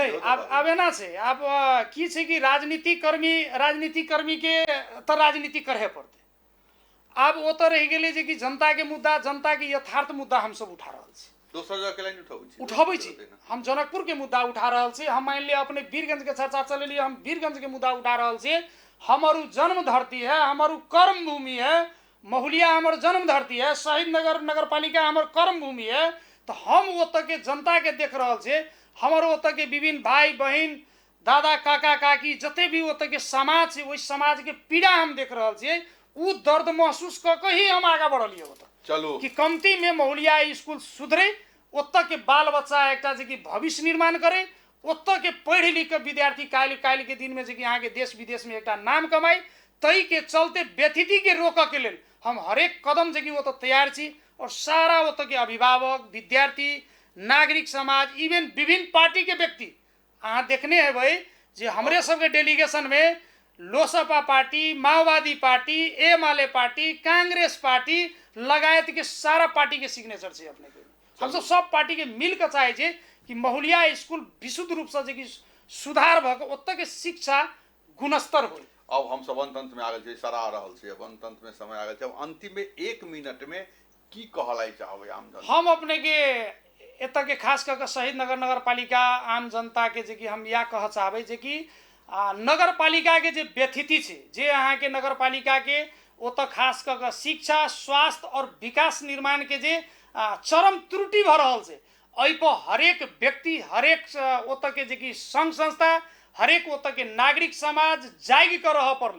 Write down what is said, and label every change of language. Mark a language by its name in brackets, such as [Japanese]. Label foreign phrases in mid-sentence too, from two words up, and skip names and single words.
[Maithili] नहीं अब एना छै, अब की छै कि राजनीति कर्मी के तो राजनीति करहे पड़ते। अब वो तो रह गेले जे कि जनता के मुद्दा, जनता के यथार्थ मुद्दा हम सब उठा रहल छी। दोसर जगह के लाइन उठाबै छी। हम जनकपुर के मुद्दा उठा रहल छी। हम मान लिया अपने वीरगंज के चर्चा चलेलिए, हम वीरगंज के मुद्दा उठा रहल छी। हमारू जन्म धरती है, हमारू कर्म भूमि है। महुलिया हमार जन्म धरती है, शहीद नगर नगर पालिका हमार कर्म भूमि है। तो हम ओतऽ के जनता के देख रहल छी। हमार ओतऽ के विभिन्न भाई बहन, दादा काका काकी जते भी ओतऽ के समाज छै, ओहि समाज के पीड़ा हम देख रहल छी। उ दर्द महसूस क के ही हम आगे बढ़लिए ओतऽ। चलो कि कमती में महुलिया स्कूल सुधरे, ओतऽ के बाल बच्चा एकटा जे कि भविष्य निर्माण करे, ओतऽ के पढ़ लिख के विद्यार्थी काल्हि के दिन में जे कि यहाँ के देश विदेश में एकटा नाम कमाई। तई के चलते व्यथिति के रोक के लेल हम हरेक कदम जे कि ओतऽ तैयार छी। और सारा ओतऽ के अभिभावक, विद्यार्थी, नागरिक समाज, इवन विभिन्न पार्टी के व्यक्ति अहाँ देखने हेबै जे हमरे सबके डेलीगेशन में लोसपा पार्टी, माओवादी पार्टी, एमाले पार्टी, कांग्रेस पार्टी लगायत के सारा पार्टी के सिग्नेचर छै अपने के। हम सब पार्टी के मिल के चाहे छै कि महुलिया स्कूल विशुद्ध रूप से जे कि सुधार भ के ओतऽ के शिक्षा गुणस्तर हो। अब हम सब अंत में आ गए सरा रहल छै, अब अंत में समय आ गए। अब अंतिम में 1 मिनट में की कहलाई चाहबे आम जनता? हम अपने के एतऽ के खास करके शहीद नगर पालिका आम जनता के जे कि हम या कह चाहबै जे कि नगर पालिका के जे व्यथिति छै, जे अहाँ के नगर पालिका के ओतऽ खास करके शिक्षा, स्वास्थ्य और विकास निर्माण के जे चरम त्रुटि भ रहल छै, एहि पर हरेक व्यक्ति, हरेक ओतऽ के जे कि संघ संस्था, हरेक ओतऽ के नागरिक समाज जागि कर रह पड़ले।